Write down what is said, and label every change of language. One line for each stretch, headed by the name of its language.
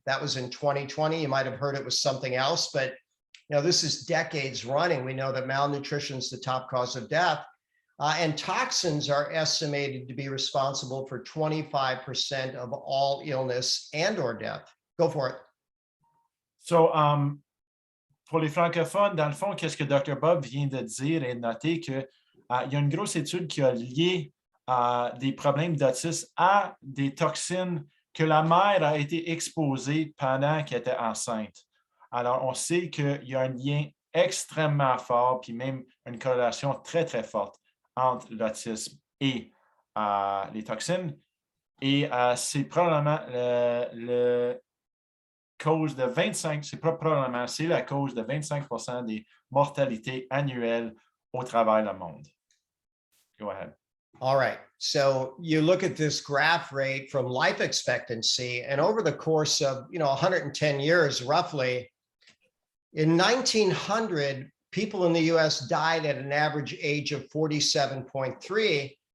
English: That was in 2020. You might have heard it was something else, but this is decades running. We know that malnutrition is the top cause of death. And toxins are estimated to be responsible for 25% of all illness and or death. Go for it.
French: So, pour les francophones, dans le fond, qu'est-ce que Dr. Bob vient de dire et de noter qu'il y a une grosse étude qui a lié des problèmes d'autisme à des toxines que la mère a été exposée pendant qu'elle était enceinte. Alors, on sait qu'il y a un lien extrêmement fort, puis même une corrélation très, très forte entre l'autisme et les toxines. Et c'est probablement le cause de 25, c'est pas probablement, c'est la cause de 25% des mortalités annuelles au travers le monde.
English: Go ahead. All right. So you look at this graph rate from life expectancy, and over the course of 110 years, roughly, in 1900, people in the U.S. died at an average age of 47.3.